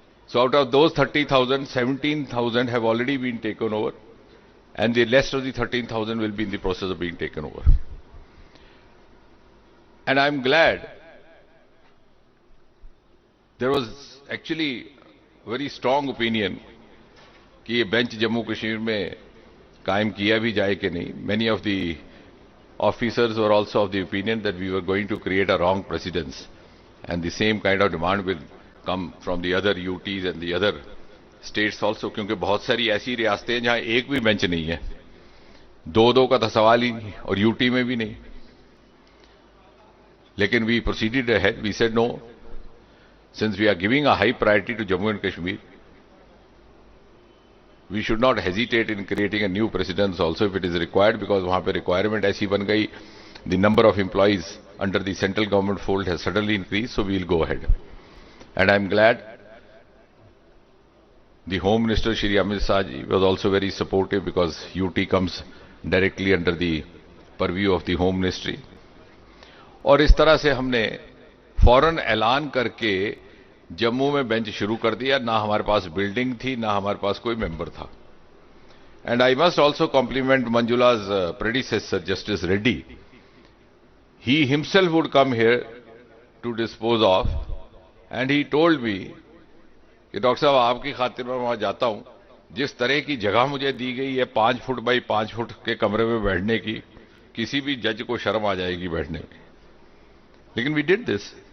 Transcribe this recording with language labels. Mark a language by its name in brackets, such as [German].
[English] So out of those 30,000, 17,000 have already been taken over and the rest of the 13,000 will be in the process of being taken over. And I am glad there was actually very strong opinion [Hindi] कि ये bench Jammu Kashmir में कायम किया भी जाए कि नहीं। [English] many of the officers were also of the opinion that we were going to create a wrong precedence, and the same kind of demand will come from the other UTs and the other states also, [Hindi] क्योंकि बहुत सारी ऐसी रियासतें हैं जहां एक भी bench नहीं है, दो का तो सवाल ही नहीं, और यूटी में भी नहीं। [English] लेकिन we proceeded ahead, we said no, since we are giving a high priority to Jammu and Kashmir, we should not hesitate in creating a new precedence also if it is required, because [Hindi] वहां पे [English] requirement [Hindi] ऐसी बन गई, [English] the number of employees under the central government fold has suddenly increased, so we will go ahead. And I am glad the Home Minister Shri Amit Shah ji was also very supportive, because UT comes directly under the purview of the Home Ministry. [Hindi] और इस तरह से हमने फौरन ऐलान करके जम्मू में bench शुरू कर दिया। ना हमारे पास बिल्डिंग थी, ना हमारे पास कोई मेंबर था। [English] And I must also compliment Manjula's predecessor Justice Reddy. He himself would come here to dispose of, and he told me [Hindi] कि डॉक्टर साहब आपकी खातिर मैं वहां जाता हूं, जिस तरह की जगह मुझे दी गई है 5 फुट बाई 5 फुट के कमरे में बैठने की, किसी भी जज को शर्म आ जाएगी बैठने में। लेकिन [English] We did this.